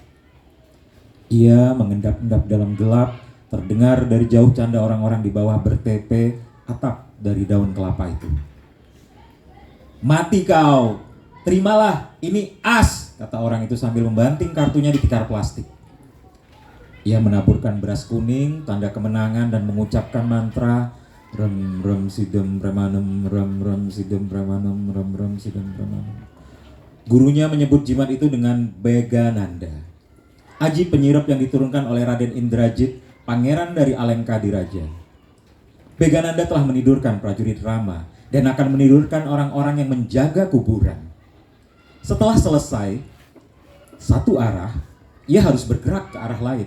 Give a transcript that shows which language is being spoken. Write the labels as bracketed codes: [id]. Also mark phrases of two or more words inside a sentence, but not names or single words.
[id] Ia mengendap-endap dalam gelap, terdengar dari jauh canda orang-orang di bawah bertepe atap dari daun kelapa itu. "Mati kau, terimalah, ini as," kata orang itu sambil membanting kartunya di tikar plastik. Ia menaburkan beras kuning, tanda kemenangan dan mengucapkan mantra rem rem sidem premanum rem rem sidem premanum rem rem sidem premanum. Gurunya menyebut jimat itu dengan Begananda, aji penyirap yang diturunkan oleh Raden Indrajit, pangeran dari Alengka Diraja. Begananda telah menidurkan prajurit Rama dan akan menidurkan orang-orang yang menjaga kuburan. Setelah selesai satu arah, ia harus bergerak ke arah lain.